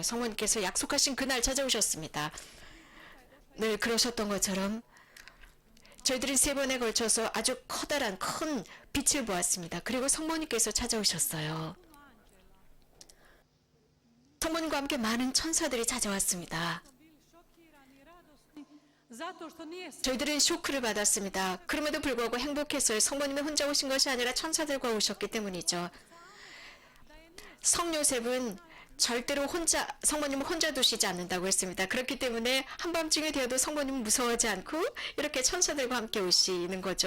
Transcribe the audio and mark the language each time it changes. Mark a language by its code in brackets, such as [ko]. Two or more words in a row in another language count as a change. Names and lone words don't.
[ko] 성모님께서 약속하신 그날 찾아오셨습니다. 늘 그러셨던 것처럼 저희들은 3번에 걸쳐서 아주 커다란 큰 빛을 보았습니다. 그리고 성모님께서 찾아오셨어요. 성모님과 함께 많은 천사들이 찾아왔습니다. [hr] zato što nije [ko] 저희들은 쇼크를 받았습니다. 그럼에도 불구하고 행복했어요. 성모님이 혼자 오신 것이 아니라 천사들과 오셨기 때문이죠. 성요셉은 절대로 성모님을 혼자 두시지 않는다고 했습니다. 그렇기 때문에 한밤중에 되어도 성모님은 무서워하지 않고 이렇게 천사들과 함께 오시는 거죠.